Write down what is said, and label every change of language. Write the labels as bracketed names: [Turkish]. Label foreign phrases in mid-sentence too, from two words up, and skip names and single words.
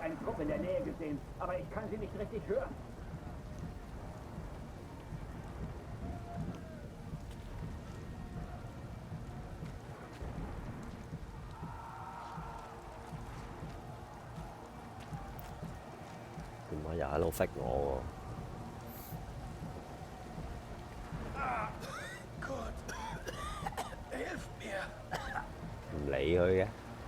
[German] einen Trupp in der Nähe gesehen, aber ich kann sie nicht richtig hören. [Cantonese] 點解又喺度揈我 [German] Kurt, hilf mir! [Cantonese] 喎？唔理佢嘅。